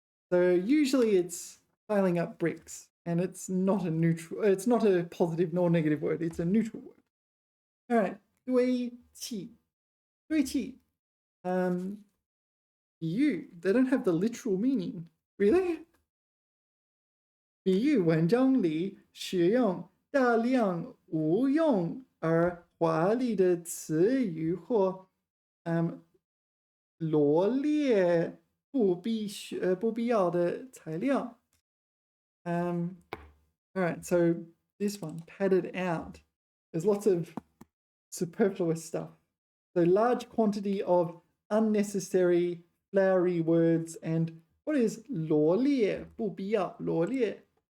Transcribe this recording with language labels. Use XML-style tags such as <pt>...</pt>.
<en>So usually it's piling up bricks, and it's not a positive nor negative word, it's a neutral word. All right.</en> <zh>堆砌.堆砌.</zh> <en>比喻, they don't have the literal meaning. Really?</en> <zh>比喻文章里使用大量无用而华丽的词语或罗列不必要的材料.</zh> <en>All right, so this one, padded out. There's lots of superfluous stuff. So large quantity of unnecessary flowery words. And what is</en> <zh>罗列不必要? 罗列.</zh>